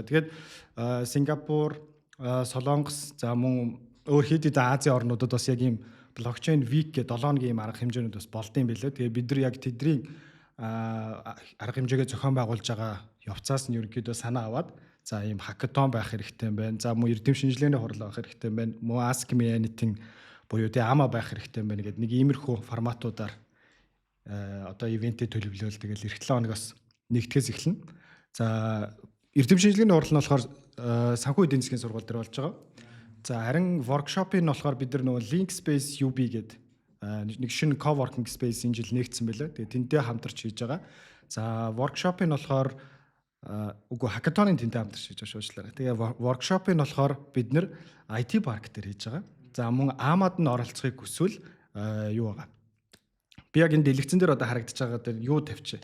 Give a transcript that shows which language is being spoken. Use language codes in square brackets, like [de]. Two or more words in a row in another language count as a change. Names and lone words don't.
[mn] Тэгээд Сингапур, Солонгос за мөн өөр хэд хэдэн Азийн орнуудад бас яг ийм блокчейн week гэдэг 7 хоногийн юм арга хэмжээнүүд бас болдсон байлээ. Тэгээ бид нар яг тэдний арга хэмжээгээ зохион байгуулж байгаа явцаас нь ерөнхийдөө санаа аваад за ийм хакатон байх хэрэгтэй юм байна. За мөн эрдэм шинжилгээний хурал байх хэрэгтэй юм байна. Мөн [en] ask me anything [mn] буюу тэ ама байх хэрэгтэй юм байна гэдэг нэг иймэрхүү форматуудаар одоо ивентэд төлөвлөөл тэгэл эх 7 хоногоос нэгтгэхээс эхэлнэ. За эрдэм шинжилгээний хурал нь болохоор санхүү эдийн засгийн сургууль дээр болж байгаа. За харин workshop-ыг нь болохоор бид нар нөгөө Link Space UB гэдэг нэг шинэ [en] co-working space [mn] энэ жил нэгдсэн байлаа. Тэгээ тэнтэй хамтарч хийж байгаа. За workshop-ыг нь болохоор үгүй hackathon-ын тэнтэй хамтарч хийж байгаа шуучлаарай. Тэгээ workshop-ыг нь болохоор бид нар IT park дээр хийж байгаа. За мөн Амад нь оролцохыг хүсвэл юу байгаа. Би яг энэ дэлгэцэн дээр одоо харагдаж байгаа дээр юу тавьчих.